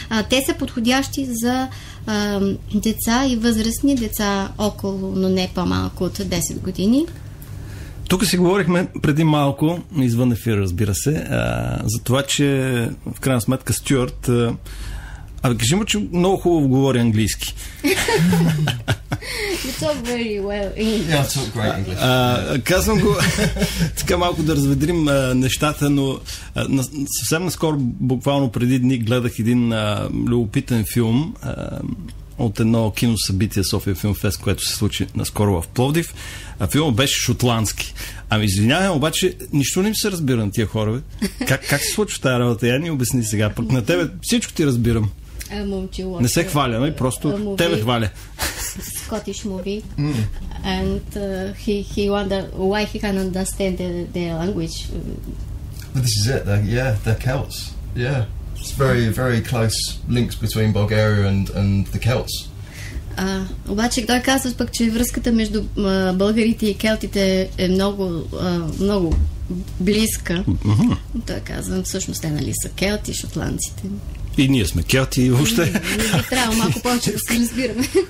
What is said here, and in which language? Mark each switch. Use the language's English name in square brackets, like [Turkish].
[Bulgarian] Те са подходящи за деца и възрастни, деца около, но не по-малко от 10 години. Тук си говорихме преди малко, извън ефир, разбира се, за това, че в крайна сметка Стюарт, кажи му, че много хубаво говори английски. [English] You talk very well English. Yeah, I talk great English. [Bulgarian] Казвам го така малко да разведрим нещата, но съвсем наскоро, буквално преди дни, гледах един любопитен филм от едно киносъбитие София Филмфест, което се случи наскоро в Пловдив. Филмът беше шотландски. Ами извинявай, обаче нищо не ми се разбира на тия хора. Как се случва тази работа? Я ни обясни сега. Пък на тебе всичко ти разбирам. Не се хваля, нали? Просто тебе хваля. [English] Scottish movie, and he wondered why he can't understand the language. Well, this is it. They're Celts. Yeah, it's very close links between Bulgaria and the Celts. [Bulgarian] Обаче той казва пък, че връзката между българите и келтите е много близка. Той казва, всъщност те нали са келти, шотландците. И ние сме келти и въобще. Не трябва малко повече да се разбираме.